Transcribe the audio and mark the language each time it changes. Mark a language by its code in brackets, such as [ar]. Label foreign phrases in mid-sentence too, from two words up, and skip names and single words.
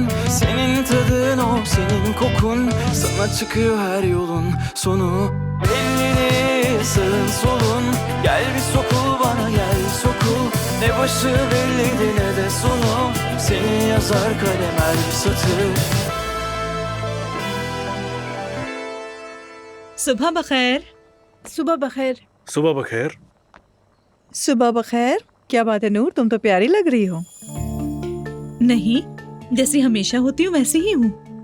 [tr] Senin tadın o, senin kokun. Sana çıkıyor her yolun sonu. Belli değil sağın solun. Gel bir sokul bana, gel sokul. Ne başı belliydi ne de sonu. Senin yazar kalem her bir satır. [hi] सुबह बखैर। सुबह बखैर। सुबह बखैर। सुबह बखैर। क्या बात है नूर, तुम तो प्यारी लग रही हो। नहीं, जैसी हमेशा होती हूँ वैसी ही हूँ।